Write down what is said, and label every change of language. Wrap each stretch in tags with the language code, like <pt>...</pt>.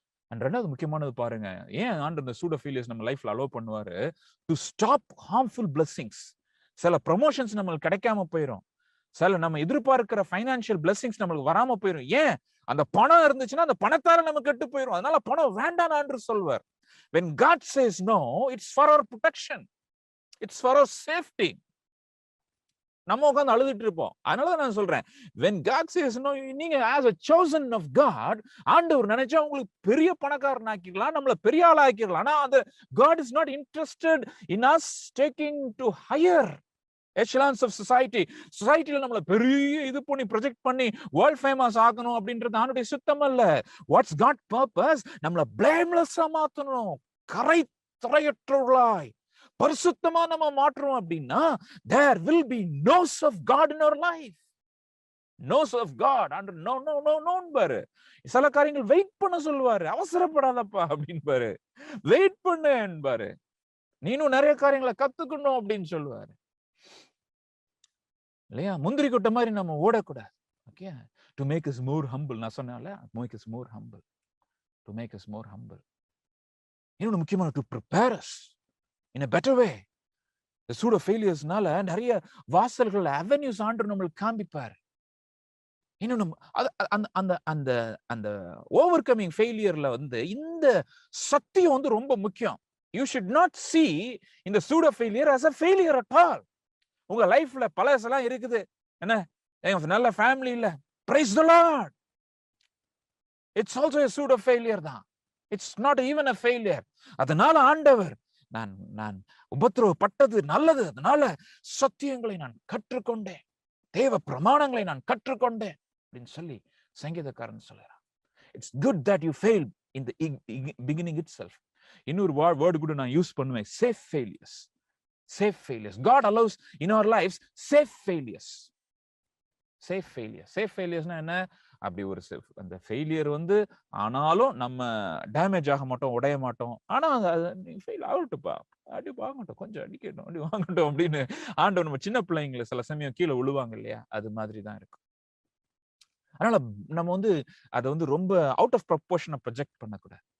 <ta>And ரெண்டாவது முக்கியமானது பாருங்க, ஏன் ஆண்டவர் இந்த சூடோ ஃபெயிலியர்ஸ் நம்ம லைஃப்ல அலோவ் பண்ணுவாரு?</ta> <en>To stop harmful blessings.</en> <ta>சில ப்ரொமோஷன்ஸ் நம்மளுக்கு கிடைக்காம போயிடும், சில நம்ம எதிர்பார்க்கிற ஃபைனான்சியல் பிளெஸிங்ஸ் நம்மளுக்கு வராம போயிடும். ஏன்? அந்த பணம் இருந்துச்சுன்னா அந்த பணத்தால நம்ம கெட்டு போயிடும். அதனால பணம் வேண்டாம் ஆண்டவர் சொல்வார்.</ta> <en>when God says no, it's for our protection, it's for our safety.</en> <ta>நம்ம உட்காந்து அழுதுட்டு இருப்போம். அதனாலதான் நான் சொல்றேன்,</ta> <en>when God says no,</en> <ta>நீங்க</ta> <en>as a chosen of God,</en> <ta>ஆண்டவர் நினைச்சா உங்களுக்கு பெரிய பணக்காரன் ஆக்கிடலாம், நம்மள பெரிய ஆள் ஆக்கிடலாம். ஆனா அந்த</ta> <en>God is not interested in us taking to higher echelons of society.</en> <ta>சொசைட்டில நம்மள பெரிய இது பண்ணி ப்ரொஜெக்ட் பண்ணி வேர்ல்ட் ஃபேமஸ் ஆக்கணும் அப்படின்றது ஆண்டவருடைய சுத்தம் அல்ல.</ta> <en>What's God purpose?</en> <ta>நம்மள பிளேம்லெஸ்ஸா மாத்தணும், கரையற்றவர்களாய் பரிசுத்தமா நம்ம மாற்றுறோம் அப்படின்னா</ta> <en>there will be nose of God in our life. nose of God and no</en> <ta>பாரு. சில காரியங்கள் வெயிட் பண்ண சொல்லுவாரு, அவசரப்படாதப்பா அப்படின்னு பாரு, வெயிட் பண்ணு பாரு, நீனும் நிறைய காரியங்களை கத்துக்கணும் அப்படின்னு சொல்லுவாரு இல்லையா? முந்திரி கொட்டை மாதிரி நம்ம ஓடக்கூடாது. Okay,</ta> <en>To make us more humble.</en> <ta>நான் சொன்னால</ta> <en>make us more humble, to make us more humble.</en> <ta>இன்னொன்று முக்கியமான,</ta> <en>to prepare us in a better way.</en> <ta>the pseudo failures-னால நிறைய வாசல்கள், அவென்யூஸ் ஆண்டவர் நம்மளுக்கு காண்பிப்பார். இன்னொன்று அந்த அந்த அந்த ஓவர் கமிங் ஃபெயிலியர்ல வந்து இந்த சத்தியம் வந்து ரொம்ப முக்கியம்.</ta> <en>You should not see in the pseudo failure as a failure at all.</en> <ta>உங்க லைஃப்ல பழசெல்லாம் இருக்குது, என்ன நல்ல ஃபேமிலி இல்ல,</ta> <en>praise the Lord, it's also a pseudo failure</en> <ta>தான்.</ta> <en>It's not even a failure.</en> <ta>அதனால ஆண்டவர் நான் உபத்திரவப்பட்டது நல்லது, அதனால சத்தியங்களை நான் கற்றுக்கொண்டேன், தேவ பிரமாணங்களை நான் கற்றுக்கொண்டேன் அப்படின்னு சொல்லி சங்கீதக்காரன் சொல்றான்.</ta> <en>It's good that you failed in the beginning itself.</en> <ta>இன்னொரு வேர்டு கூட நான் யூஸ் பண்ணுவேன், safe failures.</ta> <en>God allows in our lives safe failures. safe failures என்ன?</en> <ta>அப்படி ஒரு அந்த ஃபெயிலியர் வந்து ஆனாலும் நம்ம டேமேஜ் ஆக மாட்டோம், உடைய மாட்டோம். ஆனா ஃபெயில் ஆகட்டுப்பா, அடி வாங்கட்டும், கொஞ்சம் அடிக்கட்டும், அடி வாங்கட்டும் அப்படின்னு ஆண்டவர் நம்ம சின்ன பிள்ளைங்களை சில சமயம் கீழே விழுவாங்க இல்லையா, அது மாதிரி தான் இருக்கும். அதனால நம்ம வந்து அதை வந்து ரொம்ப அவுட் ஆஃப் ப்ரொபோர்ஷனை ப்ரொஜெக்ட் பண்ணக்கூடாது.</ta>